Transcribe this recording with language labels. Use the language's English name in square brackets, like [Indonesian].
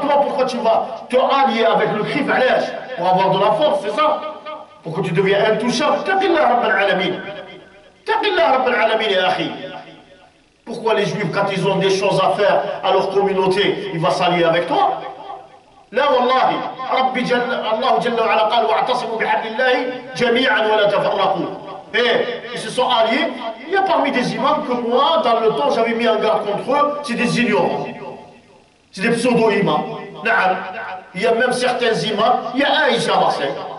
[French] Toi, pourquoi tu vas te allier avec le CRIF? Pour avoir de la force, c'est ça? Pour que tu deviennes intouchable. [Arabic] Taqillah Rabb al-alamin. Taqillah Rabb al-alamin, ya akhi. [French] Pourquoi les Juifs, quand ils ont des choses à faire à leur communauté, ils vont s'allier avec toi? [Arabic] لا والله ربي الله جل وعلا قال واعتصموا بحبل الله جميعا ولا تفرقوا. [French] Ils se sont alliés. Il y a parmi des imams que moi, dans le temps, j'avais mis en garde contre eux. C'est des ignorants. C'est des pseudo-imams. Il y a même certains imams. Il y a un ici à Marseille.